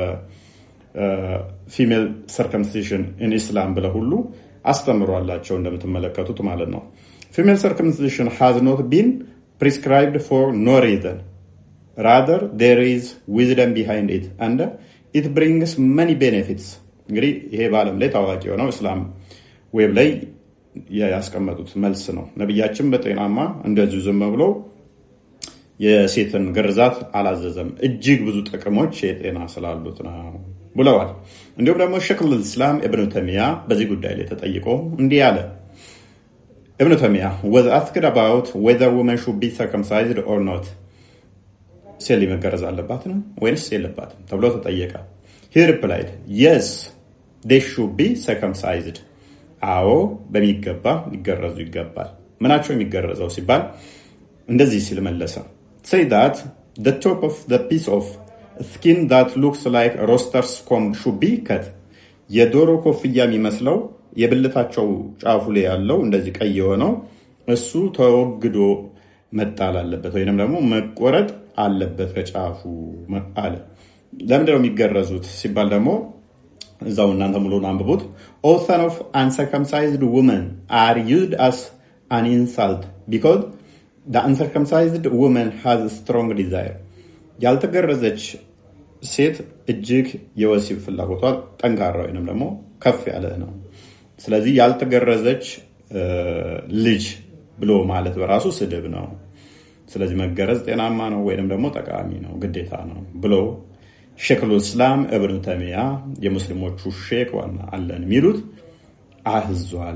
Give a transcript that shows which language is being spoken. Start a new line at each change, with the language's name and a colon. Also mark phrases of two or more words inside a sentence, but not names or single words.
English: female circumcision in Islam
Amharic: ብለው ሁሉ አስተምሯላቸው እንደምትመለከቱት ማለት ነው።
English: female circumcision has not been prescribed for no reason rather there is wisdom behind it and it brings many benefits።
Amharic: እንግዲህ ይሄ በዓለም ላይ ታዋቂ የሆነው እስላም ዌብ ላይ ያስቀመጡት መልስ ነው። ነቢያችን በጤናማ እንደዚሁ ዝም ብሎ የሴትን ግርዛት አላዘዘም። እጅግ ብዙ ጥቅሞች የጤና ስላሉት ነው ብለዋል። እንዲሁም ደግሞ ሸይኹል ኢስላም ኢብኑ ተይሚያ በዚህ ጉዳይ ላይ ተጠይቆ እንዲህ አለ። ኢብኑ ተይሚያ
English: was asked about whether women should be circumcised or not
Amharic: ሴት መገረዝ አለባት ነው ወይስ የለባትም ተብሎ ተጠየቀ።
English: he replied yes they should be circumcised
Amharic: አዎ በሚገባ ሊገረዙ ይገባል። ምናቸው የሚገረዘው ሲባል እንደዚህ ሲል መለሰ።
English: say that the top of the piece of skin that looks like a rooster's comb should be cut የዶሮ
Amharic: ኮፍያ የሚመስለው የብልታቸው ጫፉ ላይ ያለው እንደዚህ ቀይ የሆነው እሱ ተወግዶ መጣል አለበት ወይንም ደግሞ መቆረጥ አለበት ከጫፉ አለ። ለምንድነው የሚገረዙት ሲባል ደግሞ እዛው እናንተ ሙሉውን አንብቡት።
English: all son of uncircumcised women are used as an insult because the uncircumcised woman has a strong desire
Amharic: ያልተገረዘች ሴት እጅግ የወሲብ ፍላጎቷ ጠንካራ ወይንም ደግሞ ከፍ ያለ ነው። ስለዚህ ያልተገረዘች ልጅ ብሎ ማለት በራሱ ስድብ ነው። ስለዚህ መገረዝ ጤናማ ነው ወይንም ደግሞ ጠቃሚ ነው፣ ግዴታ ነው ብሎ ሸይኹል ኢስላም ኢብኑ ተይሚያ የሙስሊሞቹ ሼክ ዋና አለን የሚሉት አህዟል።